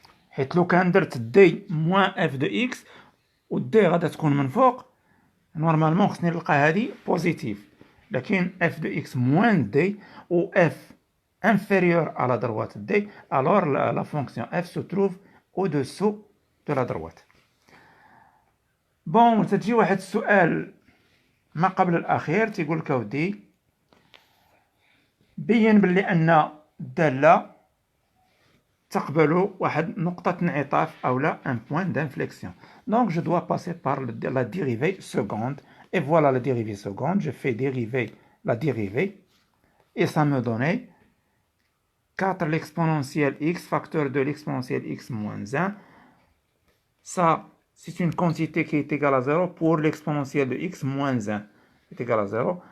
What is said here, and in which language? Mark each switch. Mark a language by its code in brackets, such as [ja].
[ar] حيت لو كان درت [fr] d moins f de x و d [ar] غادا تكون من فوق نورمالمون خصني نلقى هذه بوزيتيف، لكن [fr] f de x moins d ou f inférieur à la droite d, alors la fonction f se trouve au-dessous de la droite. [ar] بون تجي واحد السؤال ما قبل الأخير تيقول لك أودي بين بلي أن الدالة تقبل واحد نقطة انعطاف أو لا [fr] un point d'inflexion. Donc je dois passer par la dérivée seconde, et voilà la dérivée seconde, je fais dériver la dérivée, et ça me donnait 4 l'exponentielle x facteur de l'exponentielle x moins 1. Ça, c'est une quantité qui est égale à 0 pour l'exponentielle de x moins 1 est égale à 0.